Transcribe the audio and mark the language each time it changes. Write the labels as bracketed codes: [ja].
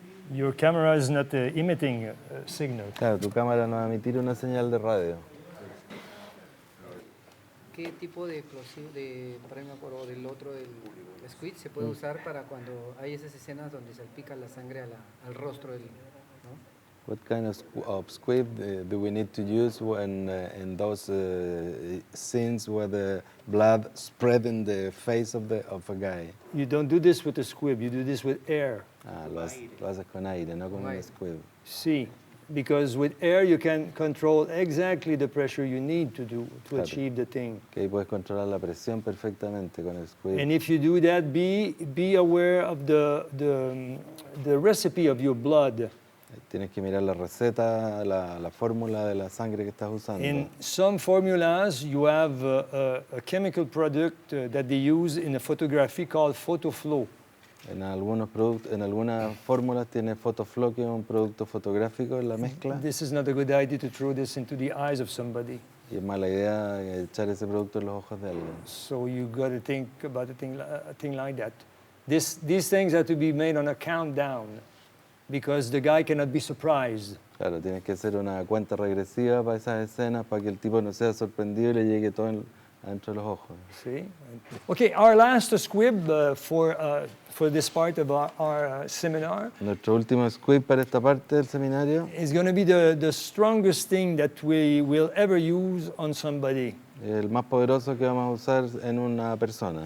[en] Your camera is not emitting signal. [es] Claro, tu cámara no va a emitir una señal de radio. ¿Qué tipo de explosivo, del otro, del squid, se puede usar para cuando hay esas escenas donde salpica la sangre al rostro del, ¿no? [en] What kind of squib do we need to use when in those scenes where the blood spread in the face of a guy? You don't do this with a squib. You do this with air. [es] Lo haces con aire, no con un squib. [en] See, because with air you can control exactly the pressure you need to [es] Claro. [en] achieve the thing. [es] Que ahí puedes controlar la presión perfectamente con el squib. [en] And if you do that, be aware of the recipe of your blood. [es] Tienes que mirar la receta, la fórmula de la sangre que estás usando. [en] In some formulas, you have a chemical product that they use in a photography called photoflow. [es] En algunas fórmulas tiene photoflow, que es un producto fotográfico en la mezcla. [en] This is not a good idea to throw this into the eyes of somebody. [es] Y es mala idea echar ese producto en los ojos de alguien. [en] So you got to think about a thing like that. These things have to be made on a countdown because the guy cannot be surprised. [es] Claro, tienes que hacer una cuenta regresiva para esas escenas para que el tipo no sea sorprendido y le llegue todo adentro de los ojos. [en] See? Okay, our last squib for this part of our seminar [es] Nuestro último squib para esta parte del seminario [en] is going to be the strongest thing that we will ever use on somebody, [es] es el más poderoso que vamos a usar en una persona,